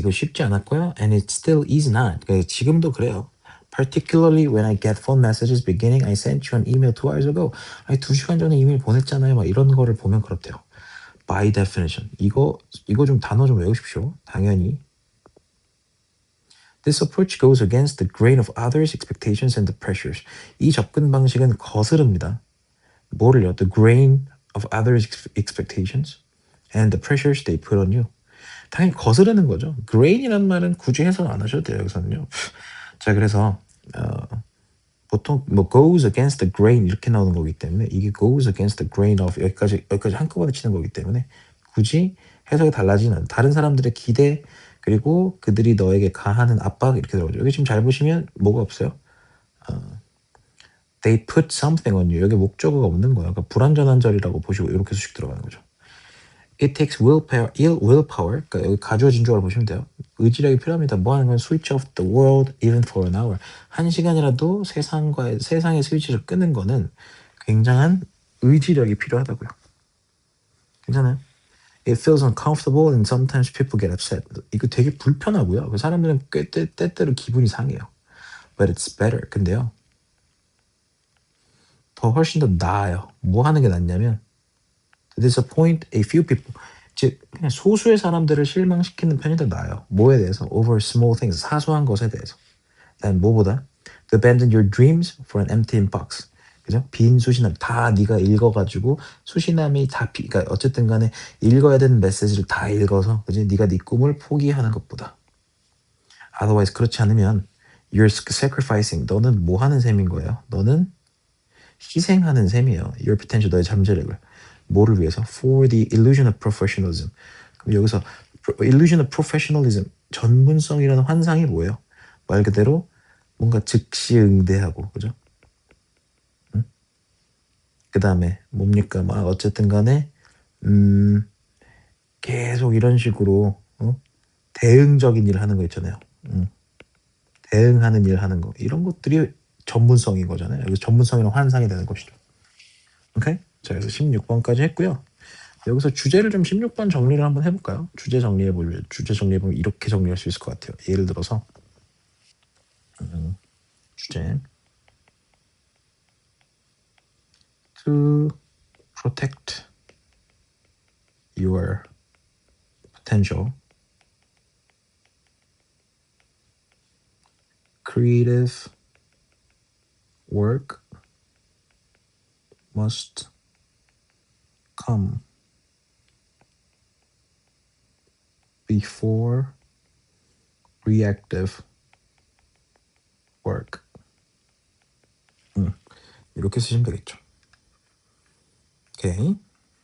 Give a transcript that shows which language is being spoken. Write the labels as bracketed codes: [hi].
[ko] 이거 쉽지 않았고요. [en] and it still is not. [ko] 그러니까 지금도 그래요. [en] Particularly when I get phone messages beginning I sent you an email 2 hours ago. [ko] 아니 2시간 전에 이메일 보냈잖아요. 막 이런 거를 보면 그렇대요. [en] By definition. [ko] 이거 좀 단어 좀 외우십시오. 당연히. [en] This approach goes against the grain of others' expectations and the pressures. [ko] 이 접근 방식은 거스릅니다. 뭐를요? [en] The grain of others' expectations and the pressures they put on you. [ko] 당연히 거스르는 거죠. grain이란 말은 굳이 해석 안 하셔도 돼요. 여기서는요. 자, 그래서 보통 뭐 [en] goes against the grain [ko] 이렇게 나오는 거기 때문에 이게 [en] goes against the grain of [ko] 여기까지 한꺼번에 치는 거기 때문에 굳이 해석이 달라지는 않아요. 다른 사람들의 기대 그리고 그들이 너에게 가하는 압박 이렇게 들어오죠. 여기 지금 잘 보시면 뭐가 없어요? [en] They put something on you. [ko] 여기 목적어가 없는 거야. 그러니까 불완전한 절이라고 보시고 이렇게 수식 들어가는 거죠. [en] It takes willpower. [ko] 그러니까 여기 가주어 진주어를 보시면 돼요. 의지력이 필요합니다. 뭐 하는 건 [en] switch off the world even for an hour. [ko] 한 시간이라도 세상의 스위치를 끄는 거는 굉장한 의지력이 필요하다고요. 괜찮아요? [en] It feels uncomfortable and sometimes people get upset. [ko] 이거 되게 불편하고요. 사람들은 때때로 기분이 상해요. [en] But it's better. [ko] 근데요. 더 훨씬 더 나아요. 뭐 하는 게 낫냐면 [en] to disappoint a few people. [ko] 즉 그냥 소수의 사람들을 실망시키는 편이 더 나아요. 뭐에 대해서? [en] over small things. [ko] 사소한 것에 대해서. 난 뭐보다 [en] to abandon your dreams for an empty inbox. [ko] 그죠? 빈 수신함 다 네가 읽어가지고 수신함이 다 그러니까 어쨌든 간에 읽어야 되는 메시지를 다 읽어서 그지? 네가 네 꿈을 포기하는 것보다. [en] Otherwise [ko] 그렇지 않으면 [en] you're sacrificing. [ko] 너는 뭐 하는 셈인 거예요? 너는 희생하는 셈이에요. [en] Your potential, [ko] 너의 잠재력을. 뭐를 위해서? [en] For the illusion of professionalism. [ko] 그럼 여기서 [en] illusion of professionalism, [ko] 전문성이라는 환상이 뭐예요? 말 그대로 뭔가 즉시응대하고, 그죠? 응? 그 다음에 뭡니까? 막 어쨌든 간에 계속 이런 식으로 대응적인 일을 하는 거 있잖아요. 대응하는 일 하는 거. 이런 것들이 전문성인 거잖아요. 여기서 전문성이랑 환상이 되는 것이죠. 오케이? 자, 그래서 16번까지 했고요. 여기서 주제를 좀 16번 정리를 한번 해볼까요? 주제 정리해보면 이렇게 정리할 수 있을 것 같아요. 예를 들어서 주제 [en] to protect your potential creative work must come before reactive work. [ko] 이렇게 쓰시면 되겠죠. 오케이.